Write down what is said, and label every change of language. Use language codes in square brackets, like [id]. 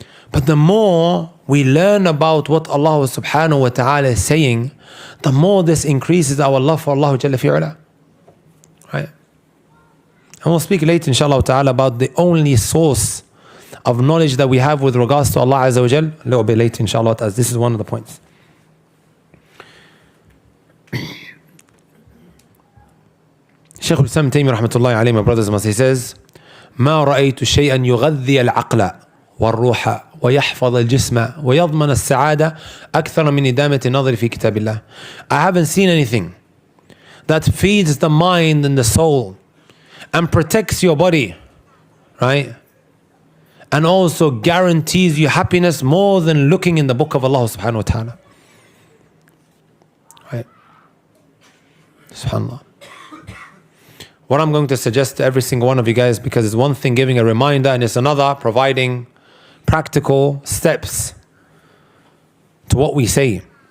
[en] But the more we learn about what Allah subhanahu wa ta'ala is saying, the more this increases our love for Allah Jalla fi'ala, right? And we'll speak later inshallah ta'ala about the only source of knowledge that we have with regards to Allah Azza wa Jalla, a little bit later inshallah, as this is one of the points. [ar] Shaykh al-Islam Taymiyyah rahmatullahi alayhi, [en] my brothers and my sisters, he says, [ar] ما رأيت شيئا يغذي العقل والروح ويحفظ الجسم ويضمن السعادة أكثر من إدامة النظر في كتاب الله. [en] I haven't seen anything that feeds the mind and the soul and protects your body, right? And also guarantees you happiness more than looking in the book of Allah subhanahu wa ta'ala. Right? Subhanallah. what I'm going to suggest to every single one of you guys, because it's one thing giving a reminder and it's another providing practical steps to what we say.